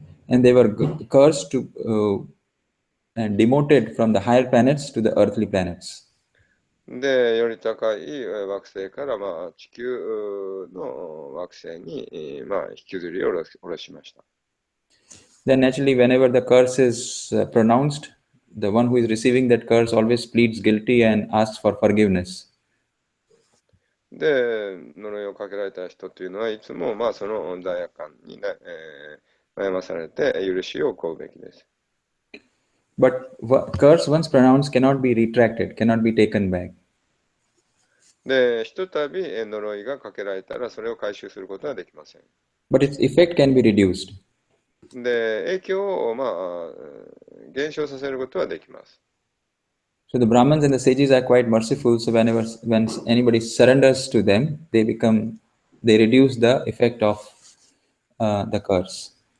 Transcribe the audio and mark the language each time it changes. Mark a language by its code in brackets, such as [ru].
[en] And they were cursed and demoted from the higher planets to the earthly planets. [ja] で、より高い惑星から、地球の惑星に、引きずり下ろしました。 [en] Then naturally, whenever the curse is pronounced, the one who is receiving that curse always pleads guilty and asks for forgiveness. [ja] で、呪いをかけられた人というのはいつも、その罪悪感に、悩まされて許しを請うべきです。 [en] But curse once pronounced cannot be retracted, cannot be taken back. [ja] で、ひとたび呪いがかけられたら、それを回収することはできません。 [en] But its effect can be reduced. [ja] で、影響を、減少させることはできます。 [en] So the Brahmins and the sages are quite merciful. So when anybody surrenders to them, they reduce the effect of the curse.